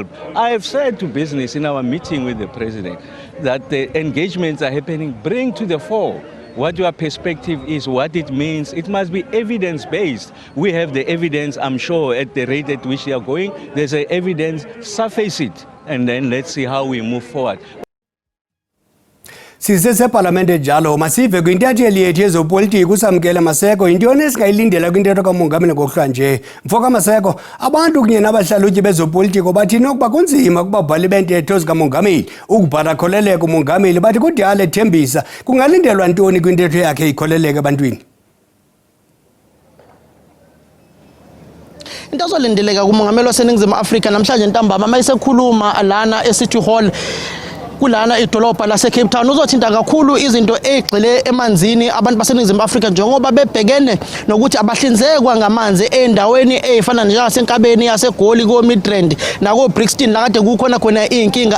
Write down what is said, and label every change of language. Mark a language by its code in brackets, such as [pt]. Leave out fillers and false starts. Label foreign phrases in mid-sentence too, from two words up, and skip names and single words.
[en] I have said to business in our meeting with the president that the engagements are happening, bring to the fore what your perspective is, what it means. It must be evidence-based. We have the evidence, I'm sure, at the rate at which they are going. There's a evidence, surface it, and then let's see how we move forward. [xh] Sisesepalamente njalo masive kwintatheli yethu yezopolitiko uSamkele Maseko yintoni esingayilindela kwintetho kaMongameli ngokuhlanje. Mfoka Maseko, abantu kunye nabahlalutyi bezopolitiko bathini ukuba kunzima kubabhali bentetho zikaMongameli ukubhala kholeleko uMongameli bathi kudala ethembisa kungalindelwa ntoni kwintetho yakhe ikholeleke ebantwini? [zu] Into azolindeleka kuMongameli waseNingizimu Afrika namhlanje ntambama mayisekhuluma lana eCity Hall kulana idolobha lase Cape Town uzothinta kakhulu izinto egxile emanzini abantu baseNingizimu Afrika njengoba bebhekene nokuthi abahlinzekwa ngamanzi endaweni ezifana njengasenkabeni yaseGoli ko Midrand nako Brixton la kade kukhona khona inkinga